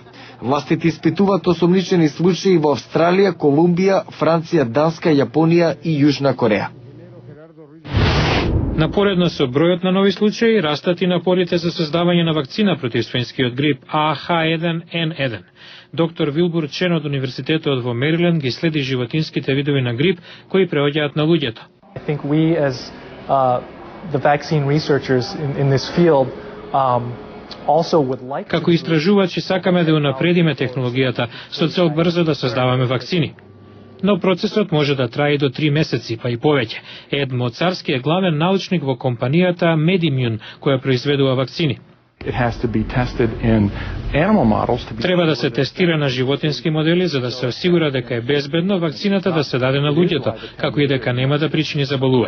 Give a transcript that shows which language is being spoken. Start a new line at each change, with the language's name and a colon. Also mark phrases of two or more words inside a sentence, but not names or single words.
Macedonian: Властите испитуваат осомничени случаи во Австралија, Колумбија, Франција, Данска, Јапонија и Јужна Кореја. Напоредно со бројот на нови случаи, растат и напорите за создавање на вакцина против свинскиот грип H1N1. Доктор Вилбур Чен од Универзитетот во Мериленд ги следи животинските видови на грип кои преоѓаат на луѓето.
English: I think we as the vaccine researchers in this field also would like
Macedonian: Како истражувачи сакаме да унапредиме технологијата со цел брзо да создаваме вакцини. Но процесот може да трае до 3 месеци, па и повеќе. Ед Моцарски е главен научник во компанијата MedImmune, која произведува вакцини. Треба да се тестира на животински модели за да се осигура дека е безбедно вакцината да се даде на луѓето, како и дека нема да причини заболување.